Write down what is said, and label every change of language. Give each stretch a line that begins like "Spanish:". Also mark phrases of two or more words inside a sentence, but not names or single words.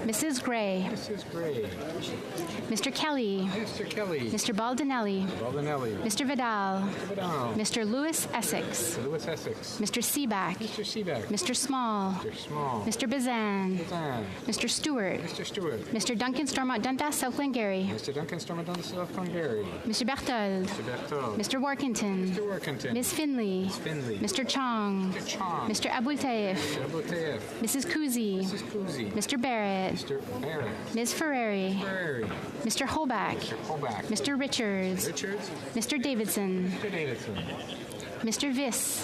English: Mrs. Gray. Mrs. Gray. Mr. Kelly. Mr. Kelly. Mr. Baldinelli. Baldinelli. Mr. Vidal. Mr. Vidal. Mr. Lewis Essex. Mr. Lewis Essex. Mr. Seaback. Mr. Seaback. Mr. Small. Mr. Small. Mr. Bazan. Bazan. Mr. Stewart. Mr. Stewart. Mr. Duncan Stormont Dundas, South Glengarry. Mr. Duncan Stormont Dundas, South Glengarry. Mr. Berthold. Mr. Berthold. Mr. Workington. Mr. Workington. Ms. Finley. Ms. Finley. Mr. Chong. Mr. Chong. Mr. Abultaif. Mr. Abultaif. Mrs. Kuzi. Mrs. Kuzi. Mr. Barrett. Mr. Barrett. Ms. Ferrari. Ferrari. Mr. Holback. Mr. Holback. Mr. Richards. Richards. Mr. Davidson. Mr. Davidson. Mr. Viss.